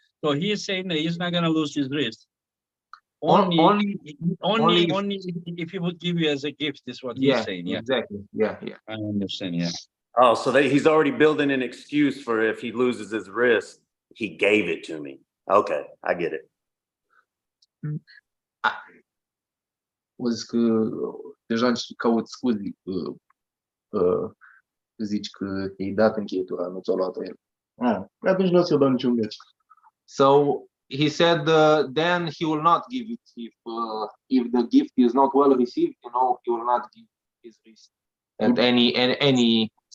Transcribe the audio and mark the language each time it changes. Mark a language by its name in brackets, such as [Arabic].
[English] So he's saying that he's not gonna lose his wrist. Only if he would give you as a gift, is what he's saying. Yeah, exactly. Yeah. I understand. Yeah. Oh, so he's already building an excuse for if he loses his wrist, he gave it to me. Okay, I get it. [Romanian] O zis că deja încerci caut scuze că zici că i-ai dat încheietura, nu ți-a luat-o el. Atunci nu o să-i dau niciun meci. [English] So he said then he will not give it if the gift is not well received, you know, he will not give his wrist at any